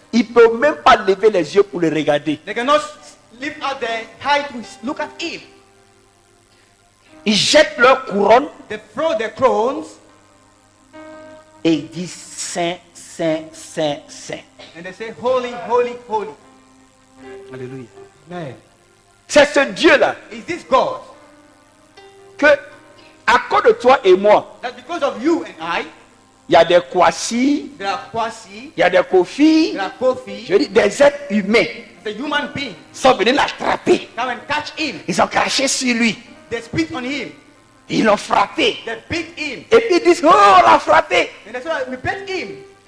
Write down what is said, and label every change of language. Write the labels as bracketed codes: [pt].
[fr] ils ne peuvent même pas lever les yeux pour le regarder. [en] they cannot lift out their height to look at him. [fr] Ils jettent leur couronne [en] They throw their crowns [fr] et ils disent Saint, Saint, Saint, Saint. [en] and they say, Holy, holy, holy. Alléluia. Amen. [fr] C'est ce Dieu-là [en] Is this God [fr] que, à cause de toi et moi, [en] that because of you and I, [fr] il y a des Kwasi, [en] there are Kwasi, [fr] il y a des Kofi, [en] there are Kofi, [fr] je dis des êtres humains [en] the human being, [fr] sont venus l'attraper. [en] come and catch him. [fr] Ils ont craché sur lui. [en] They spit on him. [fr] Ils l'ont frappé. [en] They beat him. [fr] Et puis ils disent, oh, on l'a frappé. [en] And they say, we beat him.